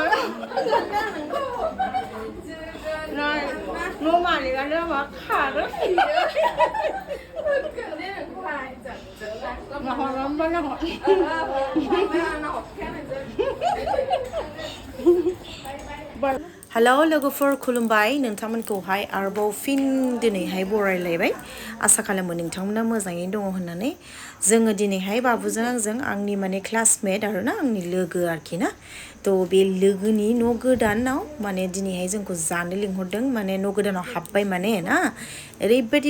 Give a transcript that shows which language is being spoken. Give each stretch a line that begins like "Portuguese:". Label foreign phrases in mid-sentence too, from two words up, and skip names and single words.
Vietnamese: Rồi, mua mà thì là nó mà khá rất là nhiều. Nó hỏi lắm đó, nó hỏi.
Bodo: Hello लोगोफोर खुलुमबाय नोंथांमोनखौहाय आरोबाव फिन दिनैहाय बरायलायबाय आसा खालामो नोंथांमोना मोजाङैनो दङ होननानै जोङो दिनैहाय बाबुजों आंजों आंनि माने क्लासमेट आरोना आंनि लोगो आरोखि ना तो बे लोगोनि न' गोदानाव माने दिनैहाय जोंखौ जानो लिंहरदों माने न' गोदानाव हाबबाय माने ना ओरैबायदि